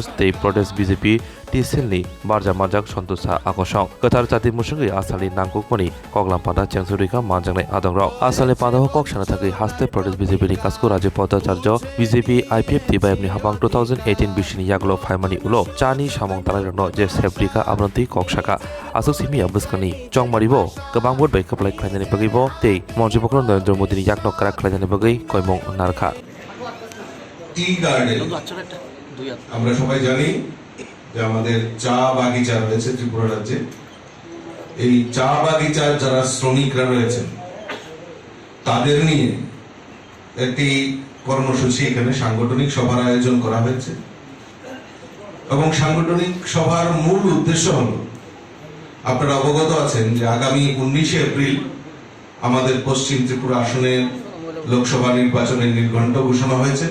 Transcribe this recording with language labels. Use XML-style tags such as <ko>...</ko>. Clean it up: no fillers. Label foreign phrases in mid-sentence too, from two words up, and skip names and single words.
<trp>Tei Prodes BJP Tisilni Barja Majak Santosa Akosong Katar Jati Musungi Asali Nangkukmani Koglam Pada Changsurika Manjangnai Adongrao Asali Pada Hokok Sana Thaki Haste Prodes BJP ni Kasko Raje Bhattacharya BJP IPF Tibayamni Habang 2018 Bishini Yaglo Phaimani Ulo Chani Samong Talarno Je Sebrika Abranti Kokshaka Asuk Simi Abbuskani Chongmaribo Kabang Bot Bai Kaplai Khlainani Bagibo Tei Monji Bokron Narendra Modi ni Yakno Karak Khlainani Bagai Koimong Narkha</trp> <en>tea garden</en> <bn>আমরা সবাই জানি যে আমাদের চা বাগিচা রয়েছে ত্রিপুরা রাজ্যে। এই চা বাগিচার যারা শ্রমিকরা রয়েছেন তাদের নিয়ে একটি কর্মসূচি এখানে সাংগঠনিক সভার আয়োজন করা হয়েছে এবং সাংগঠনিক সভার মূল উদ্দেশ্য হল আপনারা অবগত আছেন যে আগামী 19 এপ্রিল আমাদের পশ্চিম ত্রিপুরা আসনের লোকসভা নির্বাচনের নির্ঘণ্ট ঘোষণা হয়েছে।</bn>